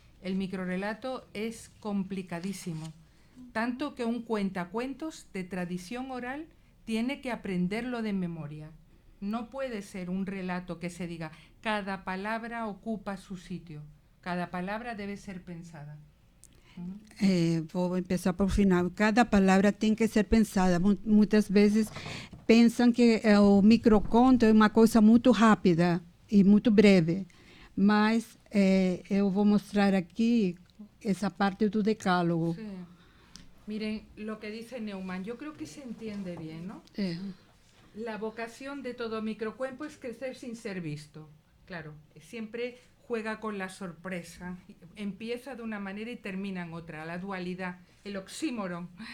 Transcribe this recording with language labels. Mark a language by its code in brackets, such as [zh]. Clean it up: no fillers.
[es] El microrrelato es complicadísimo, tanto que un cuentacuentos de tradición oral tiene que aprenderlo de memoria. No puede ser un relato que se diga, cada palabra ocupa su sitio, cada palabra debe ser pensada. [pt] Vou começar por final. Cada palavra tem que ser pensada. Muitas vezes pensam que o microconto é uma coisa muito rápida e muito breve, mas eu vou mostrar aqui essa parte do decálogo. [es] Sí. Miren lo que dice Neumann, yo creo que se entiende bien, ¿no? La vocación de todo microcuento es crecer sin ser visto. Claro, siempre juega con la sorpresa. Empieza de una manera y termina en otra, la dualidad, el oxímoron.